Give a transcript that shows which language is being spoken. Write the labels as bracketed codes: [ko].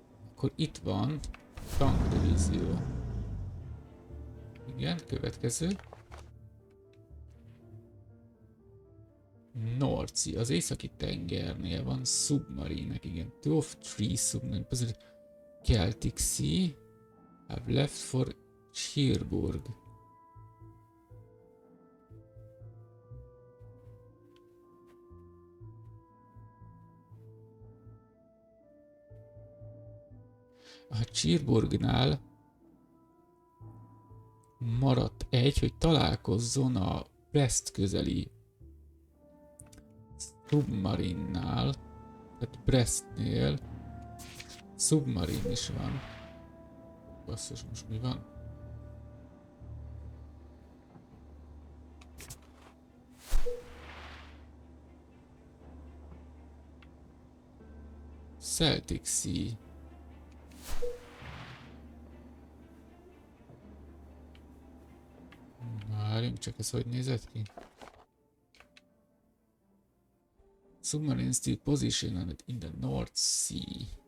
[hu] Akkor itt van tankdivízió. Igen, következő. Norci, az északi tengernél van submarinek, igen. [en] 2 of 3 submarine Celtic Sea have left for Cherbourg. [hu] A Cherbourgnál maradt egy, hogy találkozzon a Brest közeli Submarinnál, tehát Brestnél Submarin is van. Basszus, most mi van? [en] Celtic Sea. [hu] Várjunk, csak ez hogy nézett ki? [en] Submarine still positioned in the North Sea.